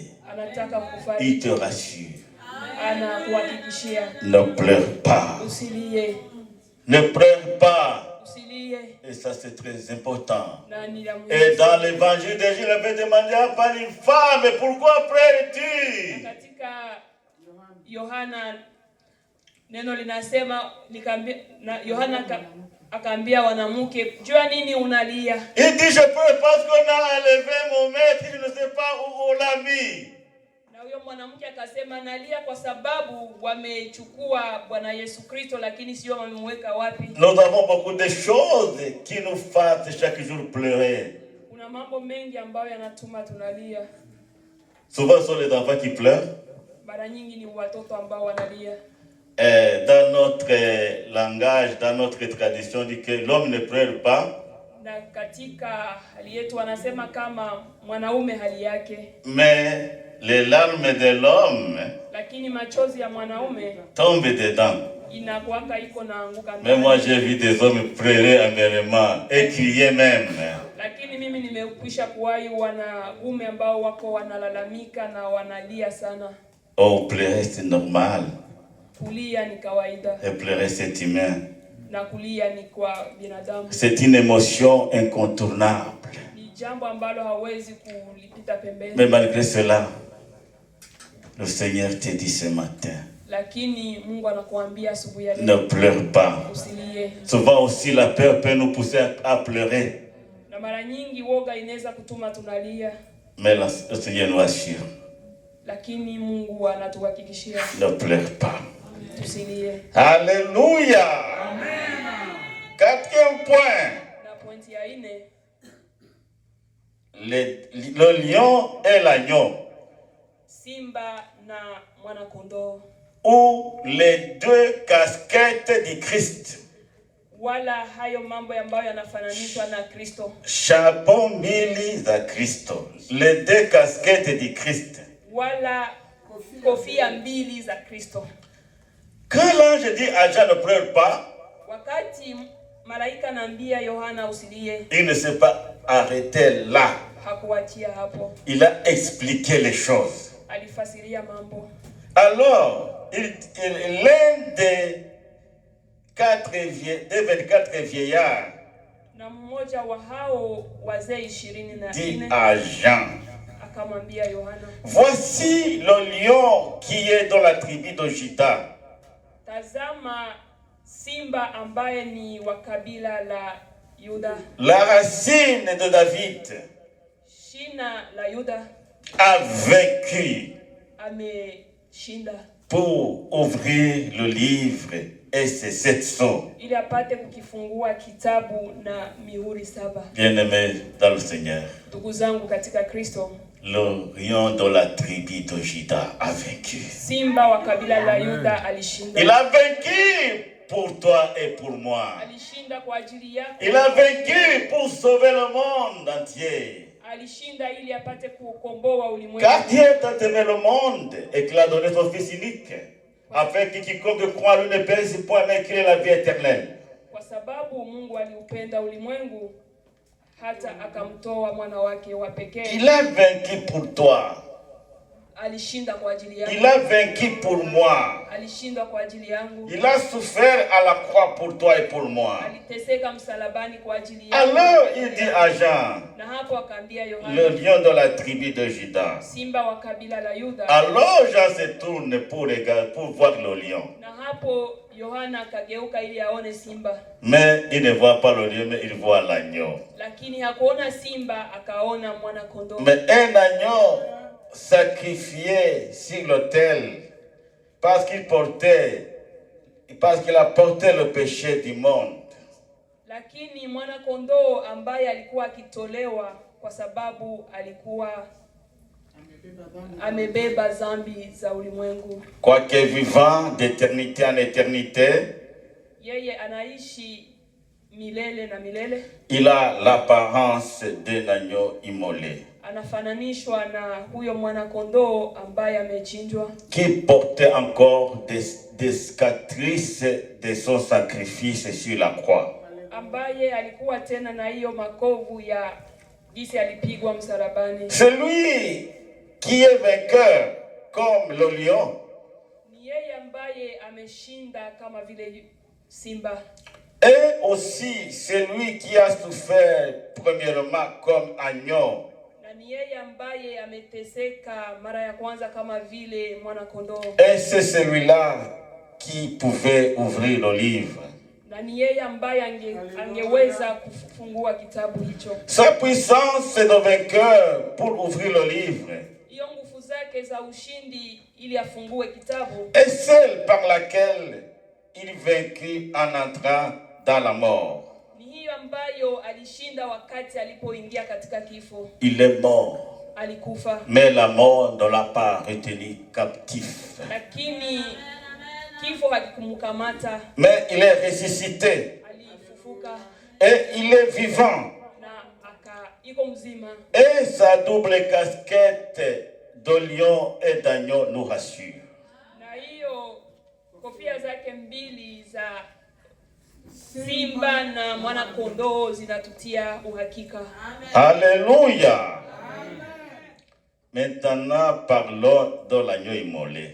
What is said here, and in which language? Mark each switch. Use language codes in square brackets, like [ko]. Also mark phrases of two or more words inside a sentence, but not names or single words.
[fr] Il te rassure. Ne pleure pas. Ne pleure pas. Et ça, c'est très important. Et dans l'évangile de Jésus, il avait demandé à une femme, pourquoi pleures-tu? [sw] Neno linasema Yohana akaambia wanamke, jua nini unalia? [fr] Il dit, je pleure parce qu'on a enlevé mon maître, je ne sais pas où on l'a mis. [sw] Na huyo mwanamke akasema, nalia kwa sababu wamechukua Bwana Yesu Kristo, lakini sio wamemweka wapi. [fr] Nous avons beaucoup de choses qui nous font chaque jour pleurer. [sw] Kuna mambo mengi ambayo yanatuma tunalia. [fr] Souvent, ce sont les enfants qui pleurent. [sw] Mara nyingi ni watoto ambao wanalia. [fr] Dans notre langage, dans notre tradition, on dit que l'homme ne pleure pas. [sw] Na katika hali yetu wanasema kama mwanaume hali yake. [fr] Mais les larmes de l'homme, [sw] lakini machozi ya mwanaume [fr] tombent dedans. [sw] Inakuanga iko na anguka ndani. [fr] Mais moi j'ai vu des hommes pleurer amèrement et crier même. [sw] Lakini mimi nimekwisha kuwahi wanaume ambao wako wanalalamika na wanalia sana. [fr] Oh, pleurer c'est normal. [sw] Kulia ni kawaida. [fr] Et pleurer c'est humain. [sw] Na kulia ni kwa binadamu. [fr] C'est une émotion incontournable. [sw] Ni jambo ambalo hawezi kulipita pembeni. [fr] Mais malgré cela, le Seigneur te dit ce matin, [sw] lakini Mungu anakuambia asubuhi ya leo, [fr] ne pleure pas. [sw] Usilie. [fr] Souvent aussi la peur peut nous pousser à pleurer. [sw] Na mara nyingi woga inaweza kutuma tunalia. [fr] Mais le Seigneur nous assure, [sw] lakini Mungu anatuhakikishia, [fr] ne pleure pas. [sw] Usilie. [fr] Alléluia. Amen. Quatrième point. [sw] Na pointi ya 4. [fr] Le lion et l'agneau. [sw] Simba na mwana kondoo. [fr] Ou les deux casquettes du Christ. [sw] Wala hayo mambo ambayo yanafananishwa na Kristo. Chapeau mbili za Kristo. [fr] Les deux casquettes du Christ. [sw] Wala kofia mbili za Kristo. [fr] Quand l'ange dit à Jean ne pleure pas, [sw] wakati malaika anaambia Yohana usilie, [fr] il ne s'est pas arrêté là. [sw] Hakuachia hapo. [fr] Il a expliqué les choses. [sw] Alifasiria mambo. [fr] Alors, l'un des 24 vieillards [sw] na mmoja wa hao wazee 24 [fr] dit à Jean, [sw] akamwambia Yohana, [fr] voici le lion qui est dans la tribu de Juda. [sw] Tazama simba ambaye ni wa kabila la Yuda. [fr] La racine de David. [sw] Shina la Yuda. [fr] A vaincu. [sw] Ameshinda. [fr] Pour ouvrir le livre et ses 7 sceaux. [sw] Ili apate kukifungua kitabu na mihuri 7. [fr] Bien-aimés dans le Seigneur. [sw] Ndugu zangu katika Kristo. [fr] Le lion de la tribu de Juda a vaincu. [sw] Simba wa kabila la Yuda alishinda. [fr] Il a vaincu pour toi et pour moi. [sw] Alishinda kwa ajili yako. [fr] Il a vaincu pour sauver le monde entier. [sw] Alishinda ili apate kukomboa ulimwengu. [fr] Car Dieu a aimé le monde et qu'il a donné son Fils unique, afin que quiconque croit lui ne périsse point, mais qu'il ait la vie éternelle. [sw] Kwa sababu Mungu aliupenda ulimwengu hata akamtoa mwana wake wa pekee. [fr] Il a vaincu pour toi. [sw] Alishinda kwa ajili yangu. [fr] Il a vaincu pour moi. [sw] Alishinda kwa ajili yangu. [fr] Il a souffert à la croix pour toi et pour moi. [sw] Aliteseka msalabani kwa ajili yangu. [fr] Alors il dit à Jean, [sw] na hapo akaambia Yohana, [fr] le lion de la tribu de Juda. [sw] Simba wa kabila la Yuda. [fr] Alors Jean se tourne pour voir le lion. [sw] Na hapo Yohana akageuka ili aone simba. [fr] Mais il ne voit pas le lion, mais il voit l'agneau. [sw] Lakini hakuona simba, akaona mwana kondoo. [fr] Mais un agneau sacrifié sur l'autel parce qu'il a porté le péché du monde. [sw] Lakini mwana kondoo ambaye alikuwa akitolewa kwa sababu alikuwa amebeba dhambi za ulimwengu. [fr] Quoique vivant d'éternité en éternité, [sw] yeye anaishi milele na milele. [fr] Il a l'apparence d'un agneau immolé. [sw] Anafananishwa na huyo mwana kondoo ambaye amechinjwa. [fr] Qui portait encore des cicatrices de son sacrifice sur la croix. [sw] Ambaye alikuwa tena na hiyo makovu ya jinsi alipigwa msalabani. [fr] Celui qui est vainqueur comme le lion. [sw] Ni yeye ambaye ameshinda kama vile simba. [fr] Et aussi celui qui a souffert premièrement comme agneau. [sw] Na ni yeye ambaye ameteseka mara ya kwanza kama vile mwana kondoo. [fr] Et c'est celui-là qui pouvait ouvrir le livre. [sw] Na ni yeye ambaye angeweza kufungua kitabu hicho. [fr] Sa puissance de vainqueur pour ouvrir le livre. [sw] Hiyo nguvu zake za ushindi ili afungue kitabu. [fr] Et celle par laquelle il vaincu en entrant dans la mort. [sw] Ni hiyo ambayo alishinda wakati alipoingia katika kifo. [fr] Il est mort. [sw] Alikufa. [fr] Mais la mort ne l'a pas retenu captif. [sw] Lakini kifo hakikumkamata. [fr] Mais il est ressuscité. [sw] Alifufuka. [fr] Et il est vivant. [sw] Na iko mzima. [fr] Et sa double casquette de lion et d'agneau nous rassure. [sw] Na hiyo kofia zake mbili za simba na mwana kondoo zinatutia uhakika. [fr] Alléluia. Maintenant, parlons de l'agneau immolé.